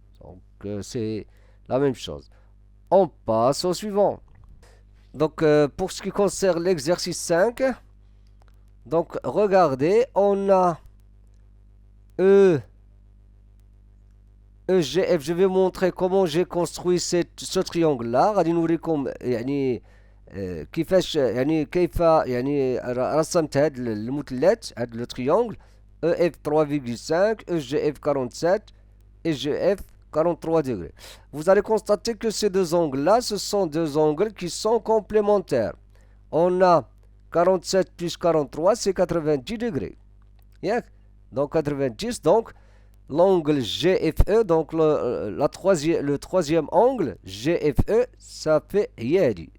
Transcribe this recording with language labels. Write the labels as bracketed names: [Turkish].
[French] Donc c'est la même chose. On passe au suivant. Donc, pour ce qui concerne l'exercice 5, donc regardez, on a E, EGF. Je vais montrer comment j'ai construit ce triangle-là. [Arabic] غادي نوريكم يعني كيفاش يعني كيف يعني رسمت هذا المثلث هذا [French] لو triangle EF 3,5 EGF 47 et GF 43 degrés. Vous allez constater que ces deux angles-là, ce sont deux angles qui sont complémentaires. On a 47 plus 43, c'est 90 degrés. Yeah. Donc 90, donc l'angle GFE, donc le troisième angle GFE, ça fait Yadi.